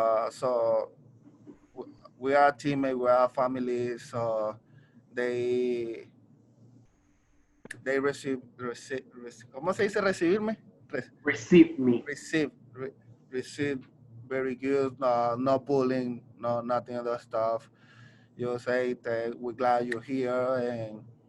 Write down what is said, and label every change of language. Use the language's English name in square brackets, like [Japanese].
[English] So we are teammates, we are family. So they receive [Spanish] ¿cómo se dice recibirme? [English] Receive me. Receive very good. No bullying, no nothing of that stuff. You say that we're glad you're here and